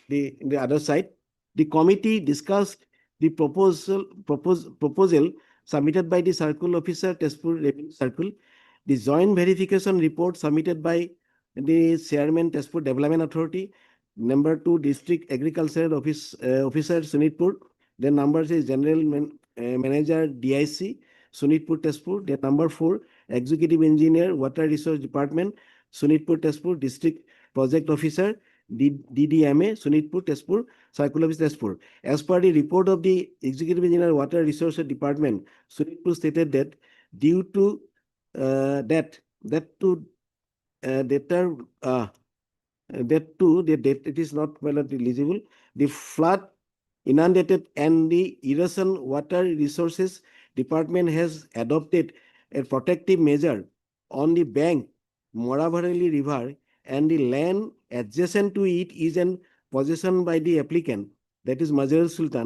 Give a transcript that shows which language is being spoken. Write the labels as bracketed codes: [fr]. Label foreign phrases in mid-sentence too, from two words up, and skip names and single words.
[en] The other side, the committee discussed the proposal submitted by the circle officer, Tezpur Revenue Circle, the joint verification report submitted by the chairman, Tezpur Development Authority. Number two, district agricultural officer, Sonitpur. Then number is general manager, DIC, Sonitpur, Tezpur. Then number four, executive engineer, water resource department, Sonitpur, Tezpur, district project officer, DDMA, Sonitpur, Tezpur, circle office, Tezpur. As per the report of the executive engineer, water resources department, Sonitpur stated that due to it is not well eligible. The flood inundated and the erosion water resources department has adopted a protective measure on the bank, Moravareli River, and the land adjacent to it is in possession by the applicant, that is Mazhar Sultan.